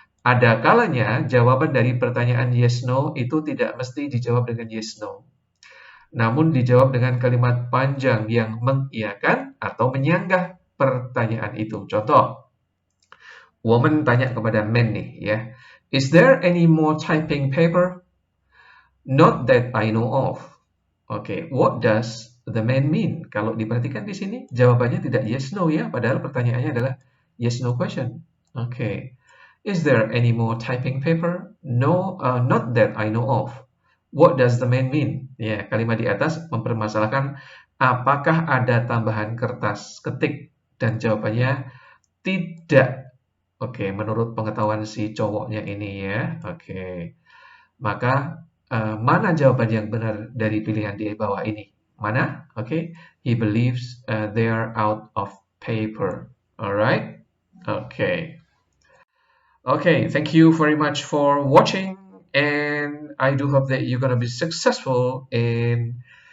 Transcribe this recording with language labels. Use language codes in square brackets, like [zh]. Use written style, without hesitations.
[id] Ada kalanya jawaban dari pertanyaan yes no itu tidak mesti dijawab dengan yes no. Namun dijawab dengan kalimat panjang yang mengiyakan atau menyanggah pertanyaan itu. Contoh, woman tanya kepada man nih ya. [en] Is there any more typing paper? Not that I know of. Oke, what does the man mean? [id] Kalau diperhatikan di sini, jawabannya tidak yes no ya, padahal pertanyaannya adalah yes no question. Oke. [en] Is there any more typing paper? No, not that I know of. What does the man mean? [id] Ya, kalimat di atas mempermasalahkan apakah ada tambahan kertas ketik dan jawabannya tidak. Oke, menurut pengetahuan si cowoknya ini ya. Oke. Maka mana jawaban yang benar dari pilihan di bawah ini? Mana? Oke. [en] He believes they are out of paper. Alright? Okay. Okay, thank you very much for watching, and I do hope that you're gonna be successful in